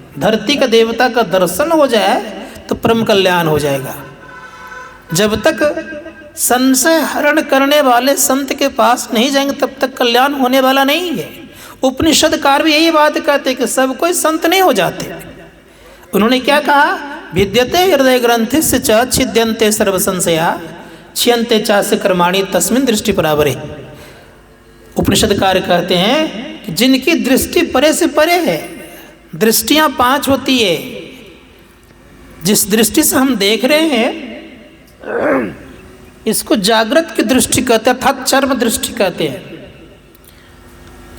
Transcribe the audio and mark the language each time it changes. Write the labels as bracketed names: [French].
[Hindi] धरती का देवता का दर्शन हो जाए तो परम कल्याण हो जाएगा। जब तक संशय हरण करने वाले संत के पास नहीं जाएंगे तब तक कल्याण होने वाला नहीं है। उपनिषदकार भी यही बात कहते कि सब कोई संत नहीं हो जाते। उन्होंने क्या कहा? [Sanskrit] विद्यते हृदय ग्रंथिस्य च छिद्यन्ते सर्व संशया छियन्ते चास्य कर्माणि तस्मिन् दृष्टि परावरे। [Hindi] उपनिषदकार कहते हैं कि जिनकी दृष्टि परे से परे है, दृष्टियां 5 होती है। जिस दृष्टि से हम देख रहे हैं इसको जागृत की दृष्टि कहते हैं, अर्थात चर्म दृष्टि कहते हैं।